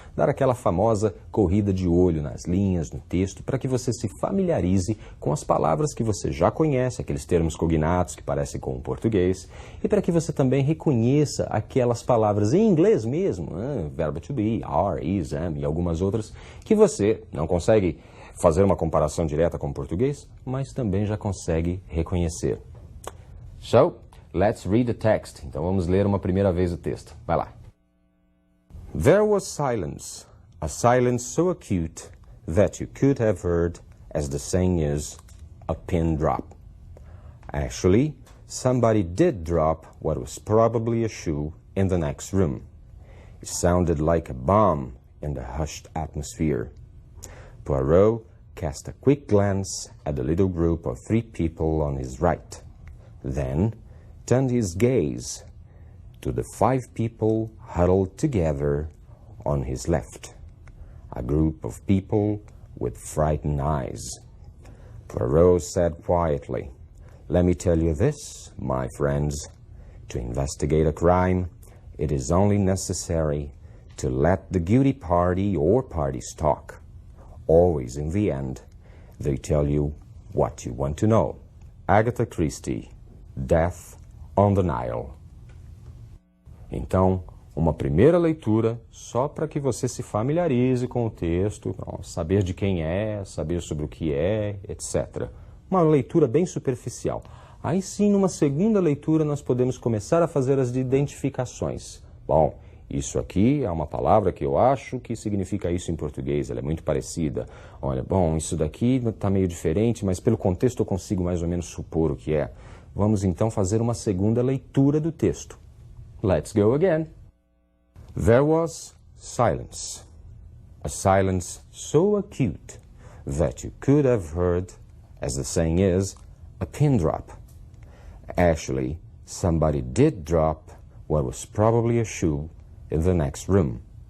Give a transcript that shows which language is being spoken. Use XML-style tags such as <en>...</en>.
<pt>Dar aquela famosa corrida de olho nas linhas, no texto, para que você se familiarize com as palavras que você já conhece, aqueles termos cognatos que parecem com o português, e para que você também reconheça aquelas palavras em inglês mesmo, verbo to be, are, is, am, e algumas outras, que você não consegue fazer uma comparação direta com o português, mas também já consegue reconhecer.</pt> <en>So, let's read the text.</en> <pt>Então vamos ler uma primeira vez o texto. Vai lá.</pt> <en>There was silence, a silence so acute that you could have heard, as the saying is, a pin drop. Actually, somebody did drop what was probably a shoe in the next room. It sounded like a bomb in the hushed atmosphere. Poirot cast a quick glance at the little group of 3 people on his right. Then turned his gaze to the 5 people huddled together on his left, a group of people with frightened eyes. Poirot said quietly, "Let me tell you this, my friends. To investigate a crime, it is only necessary to let the guilty party or parties talk. Always in the end, they tell you what you want to know." Agatha Christie, Death on the Nile.</en> <pt>Então, uma primeira leitura só para que você se familiarize com o texto, saber de quem é, saber sobre o que é, etc. Uma leitura bem superficial. Aí sim, numa segunda leitura, nós podemos começar a fazer as identificações. Bom, isso aqui é uma palavra que eu acho que significa isso em português, ela é muito parecida. Olha, bom, isso daqui está meio diferente, mas pelo contexto eu consigo mais ou menos supor o que é. Vamos então fazer uma segunda leitura do texto.</pt> <en>Let's go again. There was silence, a silence so acute that you could have heard, as the saying is, a pin drop. Actually, somebody did drop what was probably a shoe in the next room.</en>